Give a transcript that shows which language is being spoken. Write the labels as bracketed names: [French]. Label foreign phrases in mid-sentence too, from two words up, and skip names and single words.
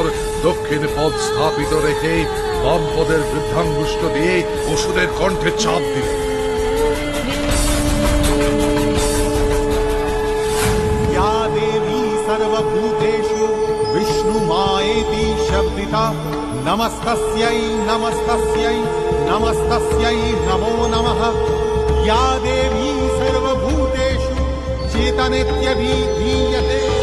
[Bangla] দক্ষিণ পদ স্থাপিত রেখে বাম পদের বৃদ্ধাঙ্গুষ্ঠ দিয়ে অসুরের কণ্ঠে চাপ দিলেন। [Sanskrit] या देवी सर्वभूतेषु विष्णुमायेति शब्दिता नमस्तस्यै नमस्तस्यै नमस्तस्यै नमो नमः। या देवी सर्वभूतेषु चेतनेत्यभिधीयते।